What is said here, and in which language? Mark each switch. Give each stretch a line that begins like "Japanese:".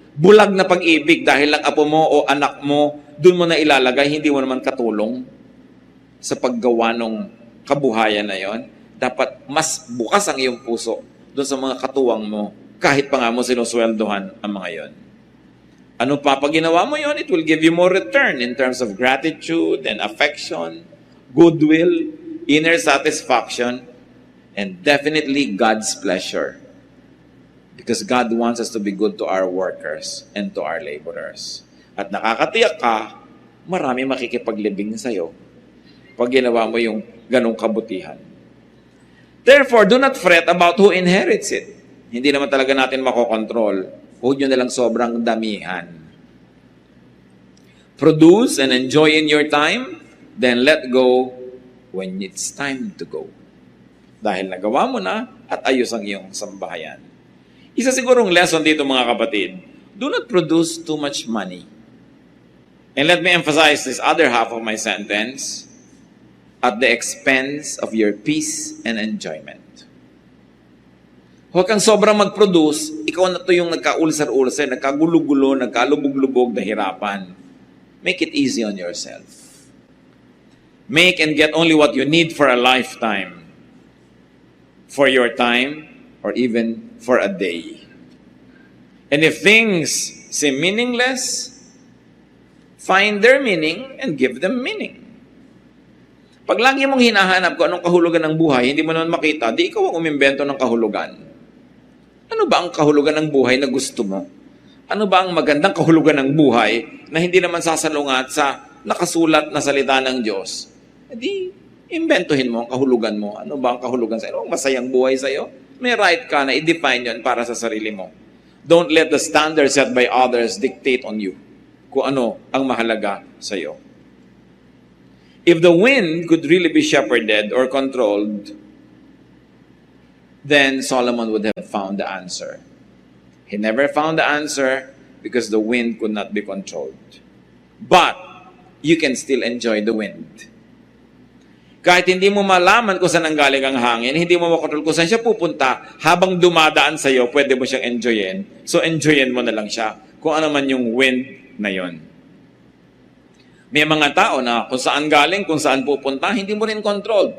Filipino: Bulag na pag-ibig dahil lang apo mo o anak mo, dun mo na ilalagay, hindi mo naman katulong sa paggawa ng kabuhayan na yon. Dapat mas bukas ang iyong puso doon sa mga katuwang mo, kahit pa nga mo sinusweldohan ang mga yon. Ano pa pag ginawa mo yon,
English: it will give you more return in terms of gratitude and affection, goodwill, inner satisfaction, and definitely God's pleasure. Because God wants us to be good to our workers and to our laborers.
Filipino: At nakakatiyak ka, marami makikipaglibing sa'yo pag ginawa mo yung ganong kabutihan.
English: Therefore, do not fret about who inherits it.
Filipino: Hindi naman talaga natin makokontrol. Huwag nyo nalang sobrang damihan.
English: Produce and enjoy in your time, then let go when it's time to go.
Filipino: Dahil nagawa mo na at ayos ang iyong sambahayan. Isa sigurong lesson dito mga kapatid,
English: do not produce too much money. And let me emphasize this other half of my sentence, at the expense of your peace and enjoyment.
Filipino: Huwag kang sobrang mag-produce, ikaw na to yung nagka-ulcer-ulcer, nagkagulo-gulo, nagkalubog-lubog na hirapan.
English: Make it easy on yourself. Make and get only what you need for a lifetime, for your time, or even for a day. And if things seem meaningless, find their meaning and give them meaning.
Filipino: Pag lagi mong hinahanap kung anong kahulugan ng buhay, hindi mo naman makita, di ikaw ang umimbento ng kahulugan. Ano ba ang kahulugan ng buhay na gusto mo? Ano ba ang magandang kahulugan ng buhay na hindi naman sasalungat sa nakasulat na salita ng Diyos? Di, imbentohin mo ang kahulugan mo. Ano ba ang kahulugan sa'yo? Ano ang masayang buhay sa'yo? May right ka na i-define yun para sa sarili mo.
English: Don't let the standards set by others dictate on you
Filipino: kung ano ang mahalaga sa'yo.
English: If the wind could really be shepherded or controlled, then Solomon would have found the answer. He never found the answer because the wind could not be controlled. But you can still enjoy the wind.
Filipino: Kahit hindi mo malaman kung saan ang galing ang hangin, hindi mo makontrol kung saan siya pupunta, habang dumadaan sa iyo, pwede mo siyang enjoyin. So enjoyin mo na lang siya kung ano man yung wind na yon. May mga tao na kung saan galing, kung saan pupunta, hindi mo rin control.